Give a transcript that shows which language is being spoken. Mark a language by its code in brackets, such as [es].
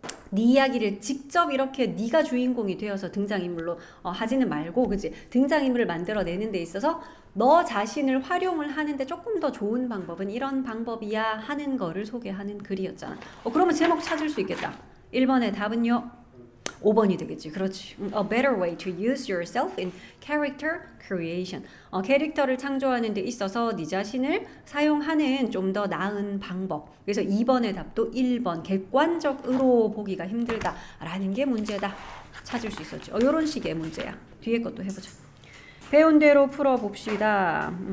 [ko] 네 이야기를 직접 이렇게 네가 주인공이 되어서 등장인물로 하지는 말고 그치? 등장인물을 만들어내는 데 있어서 너 자신을 활용을 하는데 조금 더 좋은 방법은 이런 방법이야 하는 거를 소개하는 글이었잖아. 그러면 제목 찾을 수 있겠다. 1번의 답은요? 5번이 되겠지. 그렇지. [en] A better way to use yourself in character creation. [ko] 캐릭터를 창조하는 데 있어서 네 자신을 사용하는 좀 더 나은 방법. 그래서 2번의 답도 1번. 객관적으로 보기가 힘들다라는 게 문제다. 찾을 수 있었지. 이런 식의 문제야. 뒤에 것도 해보자. 배운 대로 풀어봅시다.